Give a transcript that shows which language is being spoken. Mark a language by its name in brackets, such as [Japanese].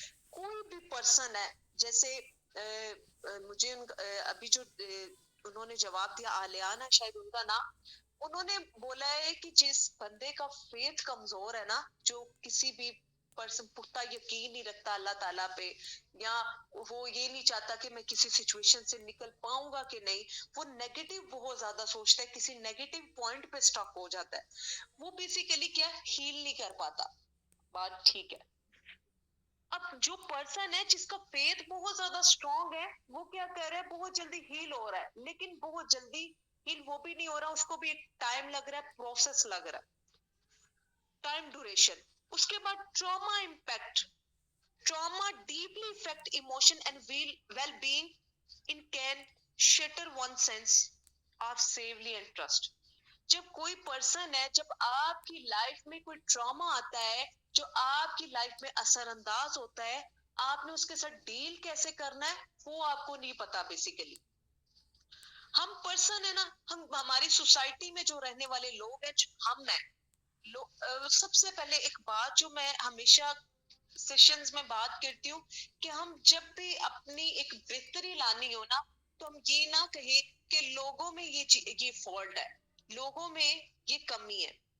[Urdu] کوئی بھی پرسن ہے, جیسے مجھے ابھی جو انہوں نے جواب دیا آلیان ہے شاید ان کا نام, انہوں نے بولا ہے کہ جس بندے کا فیتھ کمزور ہے نا, جو کسی بھی پرسن پختہ یقین نہیں رکھتا اللہ تعالیٰ پہ, یا وہ یہ نہیں چاہتا کہ میں کسی سچویشن سے نکل پاؤں گا کہ نہیں, وہ نیگیٹو بہت زیادہ سوچتا ہے, کسی نیگیٹو پوائنٹ پہ سٹک ہو جاتا ہے, وہ بیسیکلی کیا ہیل نہیں کر پاتا. بات ٹھیک ہے. اب جو پرسن ہے جس کا فیتھ بہت زیادہ اسٹرانگ ہے, وہ کیا کر رہا ہے, بہت جلدی ہیل ہو رہا ہے, لیکن بہت جلدی ہیل وہ بھی نہیں ہو رہا, اس کو بھی ایک ٹائم لگ رہا ہے, پروسیس لگ رہا ہے, ٹائم ڈیوریشن. اس کے بعد trauma impact. [English] Trauma deeply affect emotion and well-being. It can shatter one's sense of safety and trust. [Urdu] جب کوئی پرسن ہے, جب آپ کی لائف میں کوئی ٹراما آتا ہے, جو آپ کی لائف میں اثر انداز ہوتا ہے, آپ نے اس کے ساتھ ڈیل کیسے کرنا ہے وہ آپ کو نہیں پتا. بیسیکلی ہم پرسن ہے نا, ہم ہماری سوسائٹی میں جو رہنے والے لوگ ہیں, ہم ہیں سب سے پہلے ایک بات جو میں ہمیشہ سیشنز میں بات کرتی ہوں, کہ ہم جب بھی اپنی ایک بہتری لانی ہو نا, تو ہم یہ نہ کہیں کہ لوگوں میں یہ فالٹ ہے, لوگوں میں یہ کمی ہے.